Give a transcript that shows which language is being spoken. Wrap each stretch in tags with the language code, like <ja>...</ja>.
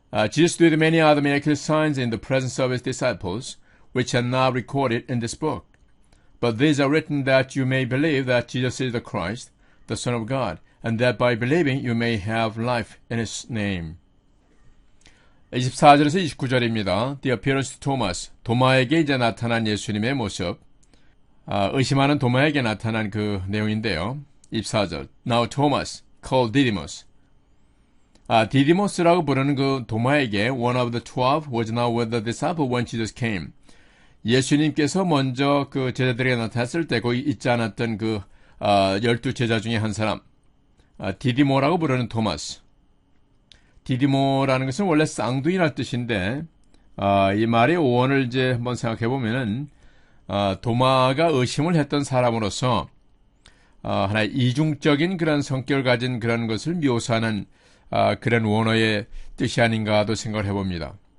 <en>Jesus did many other miraculous signs in the presence of his disciples, which are not recorded in this book. But these are written that you may believe that Jesus is the Christ, the Son of God, and that by believing you may have life in his name.</en> <ko>24절에서 29절입니다.</ko> <en>The appearance to Thomas.</en> <ko>도마에게 이제 나타난 예수님의 모습. 의심하는 도마에게 나타난 그 내용인데요. 24절.</ko> <en>Now Thomas, called Didymus.</en> <ko>디디모스라고 부르는 그 도마에게</ko> <en>one of the 12 was now with the disciple when Jesus came.</en> <ko>예수님께서 먼저 그 제자들에게 나타났을 때 거기 있지 않았던 그 12 제자 중에 한 사람, 디디모라고 부르는 토마스. 디디모라는 것은 원래 쌍둥이란 뜻인데 이 말의 오원을 이제 한번 생각해 보면은 도마가 의심을 했던 사람으로서 하나의 이중적인 그런 성격을 가진 그런 것을 묘사하는 그런 원어의 뜻이 아닌가도 생각을 해봅니다.</ko>